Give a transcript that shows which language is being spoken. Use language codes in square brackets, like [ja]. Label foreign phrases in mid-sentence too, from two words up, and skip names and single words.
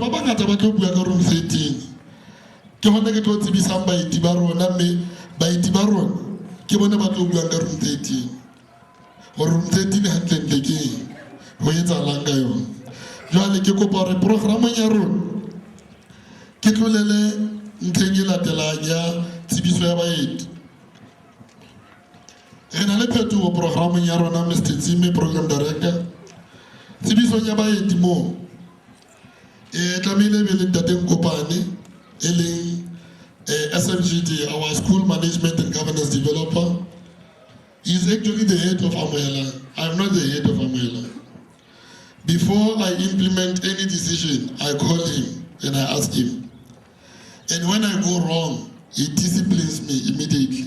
[st] ba bangata ba tlo bua ka room 13 ke hona ke tlo tsebisang baeti ba rona mme baeti ba rona ke bona ba tlo bua ka room 13 gore room 13 hantle ke ho etsahalang ka yona jwale ke kopa hore programeng ya rona ke tlolele ntlheng e latelang ya tsebiso ya baeti re na le phetogo programeng ya rona Mr. Tsime [en] program director [st] tsebiso ya baeti mo tlamehile be le ntate Nkopane e leng SMGD, [en] our school management and governance developer. He is actually the head of Amohelang. I'm not the head of Amohelang. Before I implement any decision, I call him and I ask him. And when I go wrong, he disciplines me immediately.